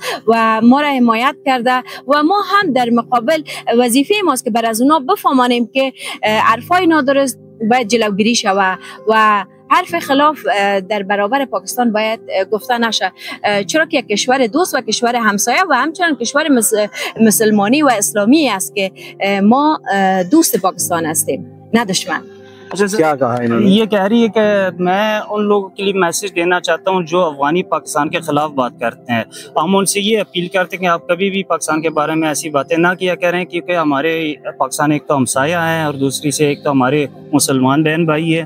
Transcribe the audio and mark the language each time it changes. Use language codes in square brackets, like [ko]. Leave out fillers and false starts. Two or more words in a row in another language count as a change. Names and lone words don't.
[fa] و ما را حمایت کرده و ما هم در مقابل وظیفه ماست که بر از اونا بفهمانیم که حرفای نادرست باید جلوگیری شود و حرف خلاف در برابر پاکستان باید گفته نشه، چرا که یک کشور دوست و کشور همسایه و همچنان کشور مسلمانی و اسلامی است که ما دوست پاکستان هستیم نه دشمن. [ur] کیا کہا انہوں نے? یہ کہہ رہی ہے کہ میں ان لوگوں کے لیے میسج دینا چاہتا ہوں جو افغانی پاکستان کے خلاف بات کرتے ہیں. ہم ان سے یہ اپیل کرتے ہیں کہ آپ کبھی بھی پاکستان کے بارے میں ایسی باتیں نہ کیا کریں کیونکہ ہمارے پاکستان ایک تو ہمسایہ ہے اور دوسری سے ایک تو ہمارے مسلمان بہن بھائی ہے.